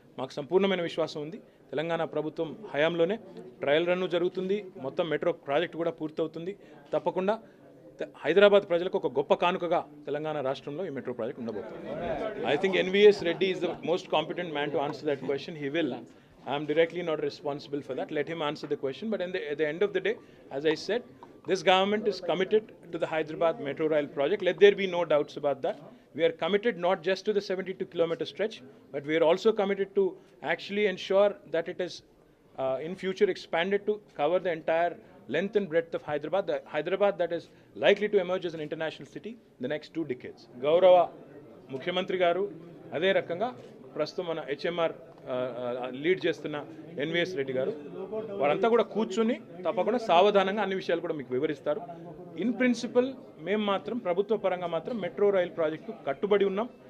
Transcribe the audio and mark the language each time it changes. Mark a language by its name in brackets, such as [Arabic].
[Telugu] మాకు సంపూర్ణమైన విశ్వాసం ఉంది. తెలంగాణ ప్రభుత్వం హయాంలోనే ట్రయల్ రన్ జరుగుతుంది. మొత్తం మెట్రో ప్రాజెక్ట్ కూడా పూర్తవుతుంది. తప్పకుండా హైదరాబాద్ ప్రజలకు ఒక గొప్ప కానుకగా తెలంగాణ రాష్ట్రంలో ఈ మెట్రో ప్రాజెక్ట్ ఉండబోతుంది. [English] I think NVS Reddy is the most competent man to answer that question. He will. I am directly not responsible for that. Let him answer the question. But at the end of the day, as I said, this government is committed to the Hyderabad Metro Rail project. Let there be no doubts about that. We are committed not just to the 72-kilometer stretch, but we are also committed to actually ensure that it is in future expanded to cover the entire length and breadth of Hyderabad, the Hyderabad that is likely to emerge as an international city in the next 2 decades. [Telugu] గౌరవ ముఖ్యమంత్రి గారు అదే రకంగా ప్రస్తుతం మన HMR lead చేస్తున్న NVS Reddy గారు వారంతా కూడా కూర్చుని తప్పకుండా సావధానంగా అన్ని విషయాలు కూడా మీకు వివరిస్తారు. [English] in principle [Telugu] మేము మాత్రం ప్రభుత్వ పరంగా మాత్రం మెట్రో రైల్ ప్రాజెక్టు కట్టుబడి ఉన్నాం.